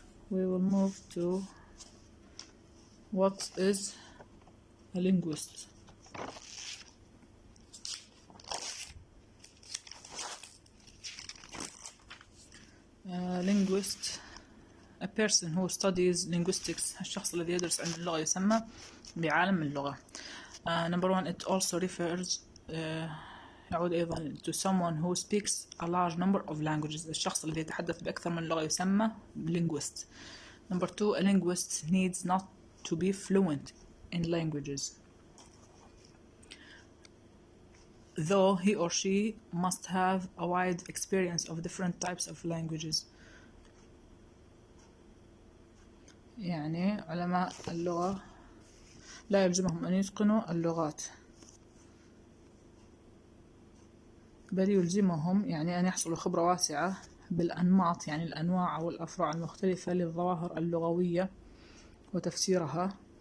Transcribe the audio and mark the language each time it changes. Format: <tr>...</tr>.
<en>we will move to what is a linguist. Linguist, a person who studies linguistics.</en> <ar>الشخص الذي يدرس علم اللغة يسمى بعالم اللغة.</ar> <en>Number one, it also refers</en> <ar>يعود أيضا</ar> <en>to someone who speaks a large number of languages.</en> <ar>الشخص الذي يتحدث بأكثر من لغة يسمى linguist.</ar> <en>Number two, a linguist needs not to be fluent in languages, though he or she must have a wide experience of different types of languages.</en> <ar>يعني علماء اللغة لا يلزمهم أن يتقنوا اللغات، بل يلزمهم يعني أن يحصلوا خبرة واسعة بالأنماط، يعني الأنواع أو الأفرع المختلفة للظواهر اللغوية وتفسيرها.</ar>